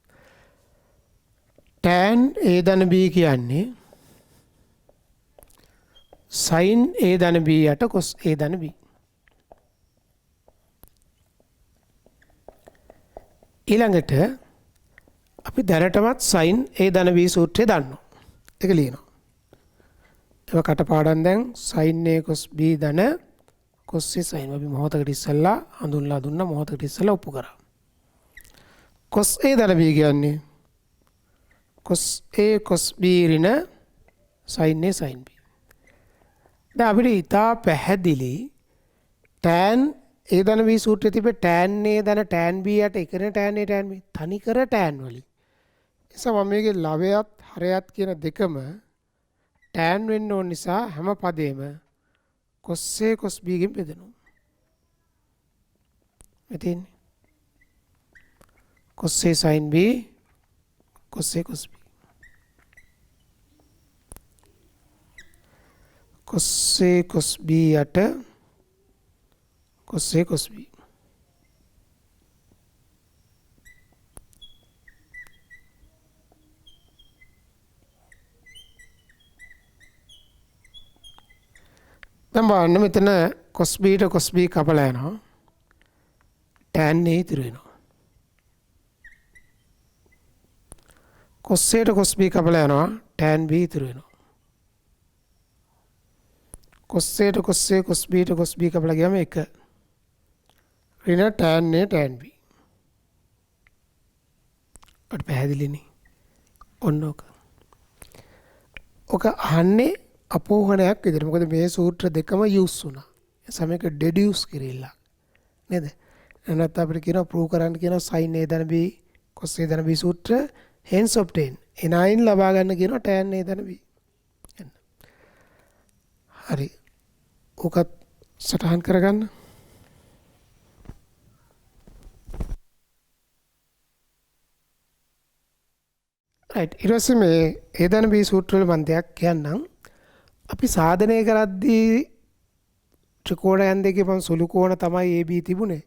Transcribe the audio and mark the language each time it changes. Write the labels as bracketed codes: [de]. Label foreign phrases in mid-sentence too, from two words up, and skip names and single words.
[si] tan A ධන B කියන්නේ sin A ධන B යට cos A ධන B. ඊළඟට අපි දැනටමත් sin A ධන B සූත්‍රය දන්නවා. ඒක ලියනවා. ඒක කටපාඩම් දැන් sin A cos B ධන cos A sin අපි මොහොතකට ඉස්සෙල්ලා හඳුන්ලා දුන්නා මොහොතකට ඉස්සෙල්ලා ඔප්පු කරා. cos A ධන B කියන්නේ cos A cos B ඍණ sin A sin B. දැන් අපිට ඉතා පැහැදිලි tan A ධන B සූත්‍රයේ තිබෙ tan A ධන tan B යට එකනේ tan A tan B තනිකර tan වලින්. නිසා මම මේකේ ලවයත් හරයත් කියන දෙකම tan වෙන්න ඕන නිසා හැම පදේම cos A cos B ගෙන් බෙදෙනවා. මෙතෙන් cos A sin B cos A cos B. cos A cos B යට cos A cos B. දැන් බලන්න මෙතන cos B ට cos B කපලා යනවා. tan A ඉතුරු වෙනවා. cos A ට cos B කපලා යනවා. tan B ඉතුරු වෙනවා. cos A ට cos A cos B ට cos B කපලා ගියාම 1 ඍණ tan A tan B. අට පැහැදිලිනේ. ඔන්න ඔක අහන්නේ අපෝහනයක් විදිහට. මොකද මේ සූත්‍ර දෙකම යූස් වුණා. ඒ සමයක ඩෙඩියුස් කිරිල්ල. නේද? එනත් අපිට කියනවා ප්‍රූව් කරන්න කියනවා sin a ධන b cos a ධන b සූත්‍ර [en] hence obtain. [si] එනයින් ලබා ගන්න කියනවා tan a ධන b. හරි. ඔකත් සටහන් කරගන්න. රයිට්. ඊට පස්සේ මේ a ධන b සූත්‍ර වල මම දෙයක් කියන්නම්. අපි සාධනය කරද්දී ත්‍රිකෝණයන් දෙකේ පන් සුළු කෝණ තමයි AB තිබුණේ.